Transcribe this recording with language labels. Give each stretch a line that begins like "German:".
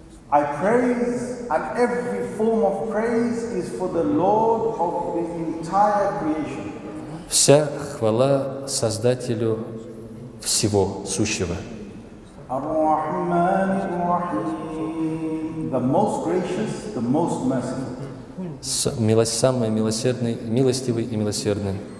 English: I praise, and every form of praise is for the Lord of the entire creation.
Russian: вся хвала Создателю всего сущего.
Arabic: Ar-Rahman Ar-Rahim.
English: the most gracious, the most merciful.
Russian: Самый милосердный, милостивый и милосердный.